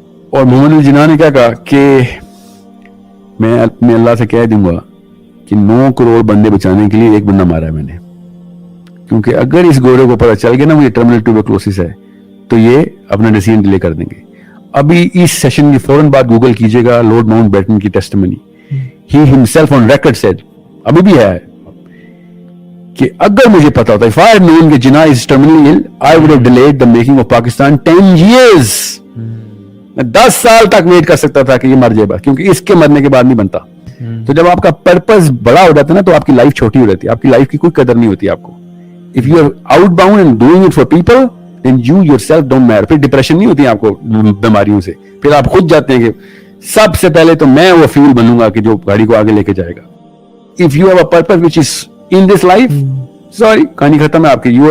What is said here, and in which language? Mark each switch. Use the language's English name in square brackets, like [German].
[Urdu] اور محمد الجناح نے کیا کہا کہ میں اپنے اللہ سے کہہ دوں گا کہ 9 کروڑ بندے بچانے کے لیے ایک بندہ مارا ہے میں نے، کیونکہ اگر اس گورے کو پتہ چل گیا نا مجھے ٹرمینل ٹیوبرکلوسس ہے تو یہ اپنا ڈیسیژن ڈیلے کر دیں گے. ابھی اس سیشن کی فوراً بعد گوگل کیجیے گا لارڈ ماؤنٹ بیٹن کی testimony. [English] he himself on record said, [Urdu] ابھی بھی ہے، کہ اگر مجھے پتا ہوتا [English] if I had known کہ Jinnah is terminally ill I would have delayed the making of Pakistan 10 years. [Urdu] میں 10 سال تک ویٹ کر سکتا تھا کہ یہ مر جائے بس، کیونکہ اس کے مرنے کے بعد نہیں بنتا. تو جب آپ کا پرپز بڑا ہو جاتا ہے نا تو آپ کی لائف چھوٹی ہو جاتی ہے، آپ کی لائف کی کوئی قدر نہیں ہوتی آپ کو. [English] if you are outbound and doing it for people then you yourself don't matter. [Urdu] پھر ڈپریشن نہیں ہوتی آپ کو بیماریوں سے، پھر آپ خود جاتے ہیں کہ سب سے پہلے تو میں وہ فیول بنوں گا کہ جو گاڑی کو آگے لے کے جائے گا. [English] if you have a purpose which is in this life, sorry [Urdu] کہانی ختم ہے آپ کی.